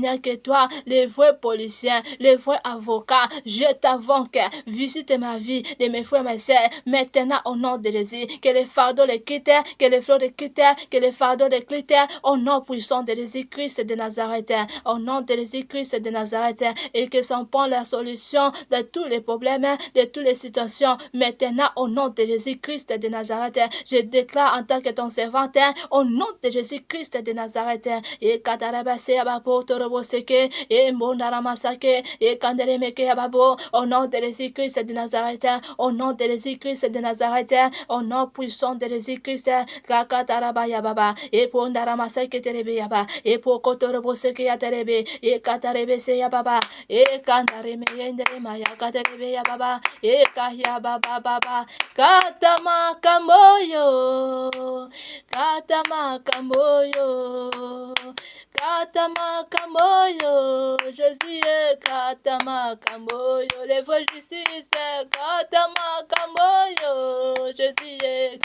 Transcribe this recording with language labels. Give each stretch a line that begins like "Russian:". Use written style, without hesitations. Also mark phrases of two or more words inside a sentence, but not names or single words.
French: a que toi, les vrais policiers, les vrais avocats, je t'invoque, visite ma vie, de mes frères, mes sœurs, maintenant au nom de Jésus, que les fardeaux les quittent, que les flots de critères, que les fardeaux de critères, au nom puissant de Jésus-Christ de Nazareth, au nom de Jésus-Christ de Nazareth, et que son point la solution de tous les problèmes, de toutes les situations, maintenant au nom de Jésus-Christ de Nazareth, je déclare en tant que ton servante, au nom de Jésus-Christ de Nazareth, et Katarabase Ababo Toroboseke, et Mbondaramasake, et Kandelemeke Ababo, au nom de Jésus-Christ de Nazareth, au nom de Jésus-Christ de Nazareth, au nom puissant de Jésus-Christ, Kakatarabaya Baba, et Pondaramasake Terebe Yaba, et Pokotoroboseke Yaterebe, et Katarebese Yababa, et Kandareme Yendere Maya Katerebe Yababa, et Kahya Baba Baba, Katama Kamboyo, Katama Kamboyo, Katama Kamboyo, Jésus est Katama Kamboyo, les vrais justices, Katama Kamboyo, Jésus est